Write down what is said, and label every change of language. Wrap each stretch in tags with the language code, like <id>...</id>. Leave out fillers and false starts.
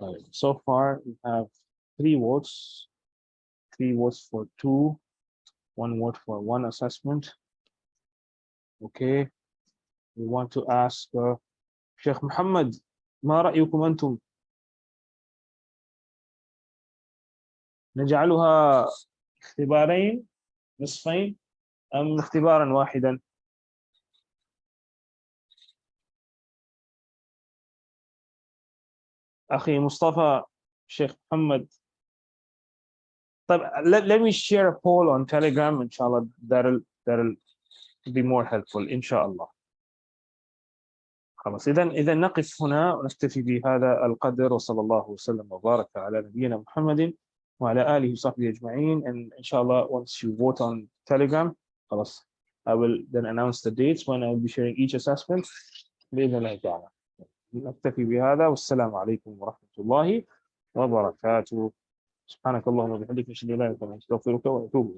<en>So far we have 3 votes. 3 votes for 2, 1 vote for 1 assessment. Okay. We want to ask</en> <ar>Sheikh Muhammad, ما رأيكم أنتم؟ نجعلها اختبارين نصفين أم اختبارا واحدا؟ أخي مصطفى, Sheikh Muhammad.</ar> <en>طيب, let me share a poll on Telegram, inshallah. That'll be more helpful, inshallah.</en> <ar>خلاص, إذا نقف هنا ونكتفي بهذا القدر, وصلى الله وسلم وبارك على نبينا محمد وعلى آله وصحبه أجمعين.</ar> <en>And inshallah, once you vote on Telegram, خلاص, I will then announce the dates when I will be sharing each assessment</en> <ar>بإذن الله تعالى. نكتفي بهذا, والسلام عليكم ورحمة الله وبركاته. سبحانك اللهم وبحمدك، نشهد أن لا إله إلا أنت، نستغفرك ونتوب إليك.</ar>